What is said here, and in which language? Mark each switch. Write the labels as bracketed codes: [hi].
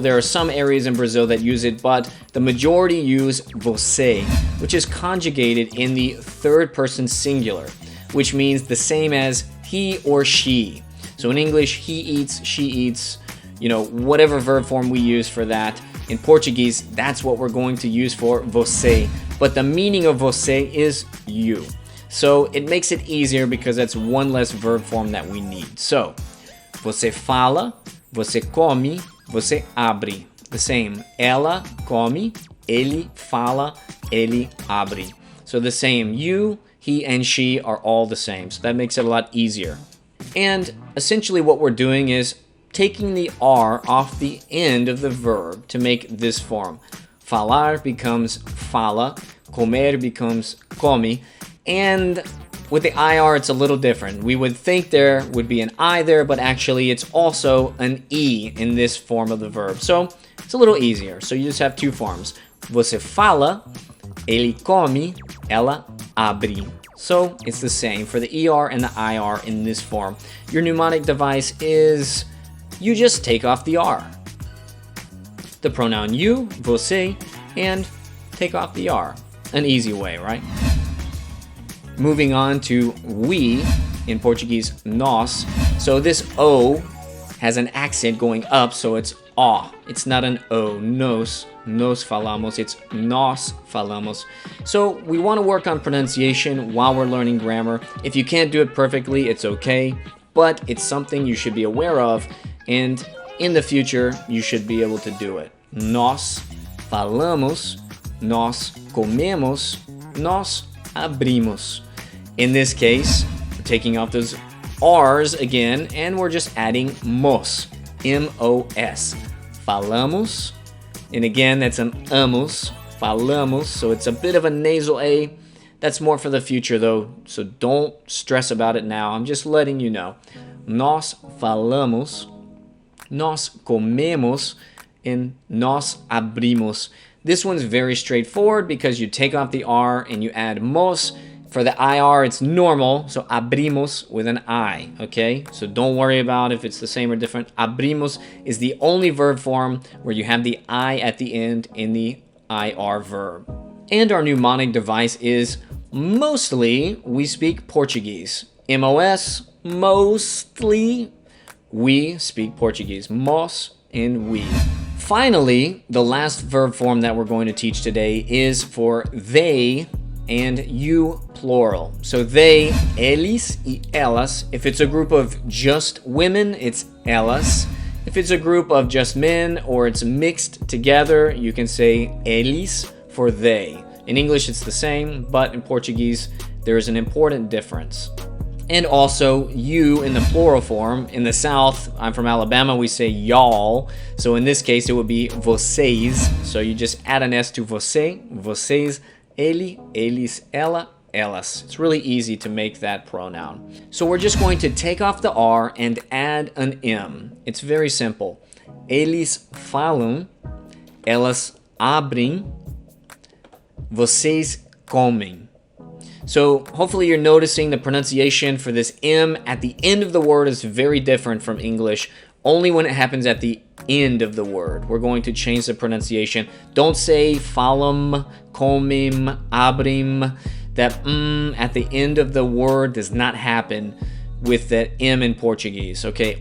[en] There are some areas in Brazil that use it, but the majority use você, which is conjugated in the 3rd person singular, which means the same as he or she. So in English, he eats, she eats, you know, whatever verb form we use for that. In Portuguese, that's what we're going to use for você. But the meaning of você is you. So it makes it easier because that's one less verb form that we need. [pt] So, você fala, você come, você abre. [en] The same. [pt] Ela come, ele fala, ele abre. [en] So the same. You, he, and she are all the same. So that makes it a lot easier. And essentially what we're doing is taking the R off the end of the verb to make this form. Falar becomes fala, comer becomes come, and with the IR it's a little different. We would think there would be an I there, but actually it's also an E in this form of the verb. So it's a little easier. So you just have 2 forms. [pt] Você fala, ele come, ela abre. [en] So it's the same for the ER and the IR in this form. Your mnemonic device is you just take off the R. The pronoun you, você, and take off the R. An easy way, right? Moving on to we, in Portuguese, nós. So this O has an accent going up, so it's ó. It's not an O, [pt] nos falamos, [en] it's [pt] nós falamos. [en] So we want to work on pronunciation while we're learning grammar. If you can't do it perfectly, it's okay, but it's something you should be aware of, and in the future, you should be able to do it. [pt] Nós falamos, nós comemos, nós abrimos. [en] In this case, we're taking off those R's again, and we're just adding mos, M-O-S. Falamos, and again, that's an amos, falamos, so it's a bit of a nasal A. That's more for the future though, so don't stress about it now. I'm just letting you know. [pt] Nós falamos, nós comemos, and nós abrimos. [en] This one's very straightforward because you take off the R and you add mos. For the IR, it's normal, so abrimos with an I, okay? So don't worry about if it's the same or different. Abrimos is the only verb form where you have the I at the end in the IR verb. And our mnemonic device is mostly we speak Portuguese. MOS, mostly we speak Portuguese. Mos and we. Finally, the last verb form that we're going to teach today is for they and you plural. So they, eles y elas. If it's a group of just women, it's elas. If it's a group of just men or it's mixed together, you can say eles for they. In English, it's the same, but in Portuguese, there is an important difference. And also, you in the plural form. In the South, I'm from Alabama, we say y'all. So in this case, it would be vocês. So you just add an S to você, [pt] vocês, ele, eles, ela, elas. [en] It's really easy to make that pronoun. So we're just going to take off the R and add an M. It's very simple. [pt] Eles falam, elas abrem, vocês comem. [en] So hopefully you're noticing the pronunciation for this M at the end of the word is very different from English. Only when it happens at the end of the word. We're going to change the pronunciation. Don't say falam, comem, abrim. That at the end of the word does not happen with that M in Portuguese, okay?